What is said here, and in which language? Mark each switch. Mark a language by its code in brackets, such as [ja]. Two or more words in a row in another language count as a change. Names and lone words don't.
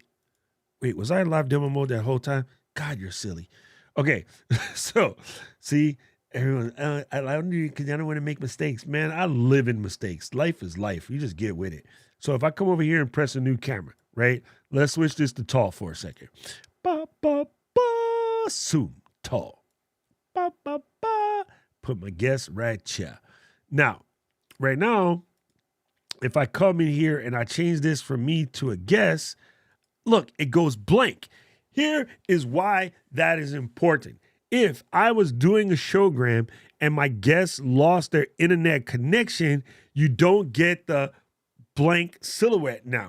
[en] Wait, was I in live demo mode that whole time? God, you're silly. Okay, so see, everyone, I don't do because I don't want to make mistakes. Man, I live in mistakes. Life is life. You just get with it. So if I come over here and press a new camera, right? Let's switch this to tall for a second. Ba, ba, ba, zoom, tall. Ba, ba, ba. Put my guest right here. Now, right now, if I come in here and I change this from me to a guest, look, it goes blank. Here is why that is important. If I was doing a showgram and my guests lost their internet connection, you don't get the blank silhouette now.